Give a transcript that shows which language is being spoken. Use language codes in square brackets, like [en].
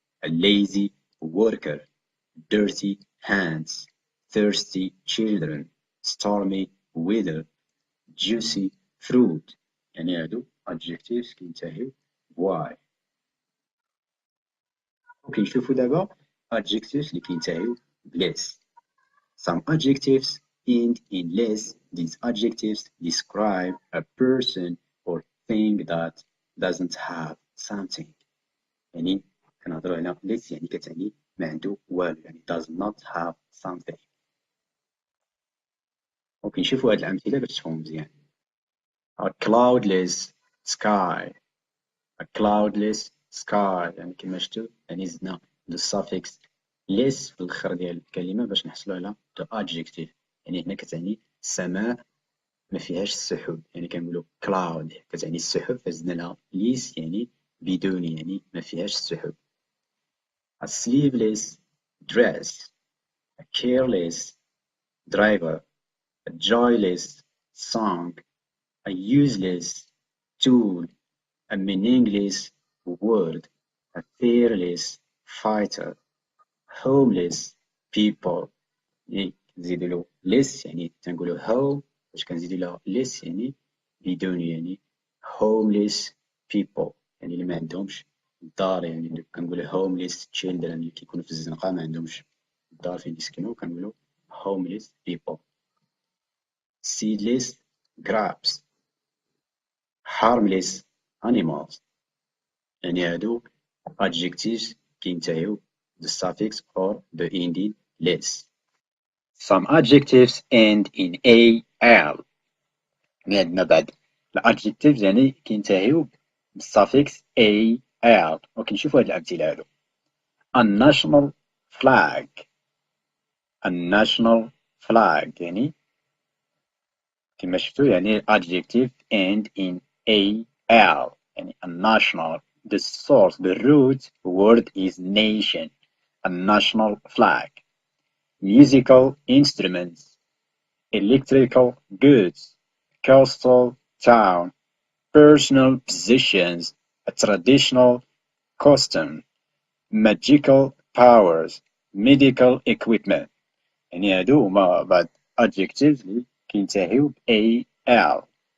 [en] A lazy worker. Dirty hands. Thirsty children. Stormy weather. Juicy fruit. [ar] يعني هادو adjectives كينتهيو ب Y. وكنشوفو دابا adjectives اللي كينتهيو ب less. [en] Some adjectives end in less. These adjectives describe a person or thing that doesn't have something. [ar] يعني كنهضروا على less يعني كتعني ما عنده والو، يعني [en] does not have something. [ar] وكنشوفوا هاد الأمثلة باش تفهموا مزيان. [en] A cloudless sky. A cloudless sky [ar] يعني كما شفتوا يعني زدنا [en] the suffix less [ar] في الآخر ديال الكلمة باش نحصلوا على [en] the adjective. [ar] يعني هنا كتعني السماء ما فيهاش السحب، يعني كنقولوا cloud كتعني السحب فزدنا لها less يعني بدون، يعني ما فيهاش السحب. [en] A sleeveless dress. a careless driver, a joyless song, a useless tool, a meaningless word, a fearless fighter, homeless people. [ar] يعني نزيدو له less يعني تنقولو home باش كنزيدو له less يعني بدون يعني [en] homeless people [ar] يعني اللي ما عندهمش دار يعني اللي كنقولو [en] homeless children [ar] اللي كيكونوا في الزنقة ما عندهمش دار فين يسكنوا كنقولو homeless people. [en] Seedless grapes, harmless animals [ar] يعني هادو [en] adjectives [ar] كينتهيو بالsuffix [en] or ending less. Some adjectives end in al. [ar] يعني عندنا بعد الادجكتيفز يعني كينتهيو بالsuffix al. وكنشوفوا هاد الأمثلة هادو. [en] A national flag. A national flag [ar] يعني كما شفتوا يعني [en] adjective end in al يعني a national. The source, the root word is nation. A national flag. Musical instruments. Electrical goods, coastal town, personal possessions, a traditional custom, magical powers, medical equipment. [ar] يعني هادو هما بعض adjectives اللي كينتهيو ب al.